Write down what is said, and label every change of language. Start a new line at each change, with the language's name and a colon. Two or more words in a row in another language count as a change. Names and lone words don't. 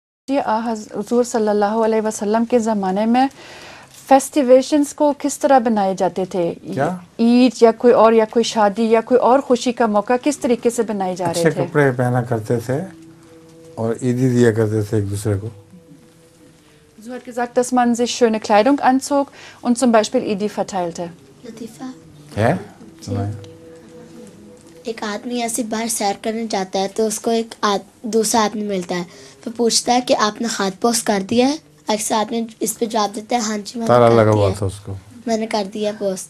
Urdu: حضور صلی اللہ علیہ وسلم کے زمانے میں فیسٹیویشنز کو کس طرح بنائے جاتے تھے؟ عید یا کوئی شادی یا کوئی اور خوشی کا موقع کس طریقے سے بنائے جا رہے تھے؟ اچھے کپڑے پہنا کرتے تھے اور عیدی دیا کرتے تھے ایک دوسرے کو.
German: So hat gesagt, dass man sich schöne Kleidung anzog und zum Beispiel Idi verteilte.
Urdu: ہے ایک آدمی ایسی باہر سیر کرنے جاتا ہے تو اس کو ایک دوسرا آدمی ملتا ہے, پھر پوچھتا ہے کہ آپ نے خط پوسٹ کر دیا ہے. اکثر آدمی اس پہ جواب دیتا ہے ہاں جی میں نے کر دیا ہے, میں نے کر دیا پوسٹ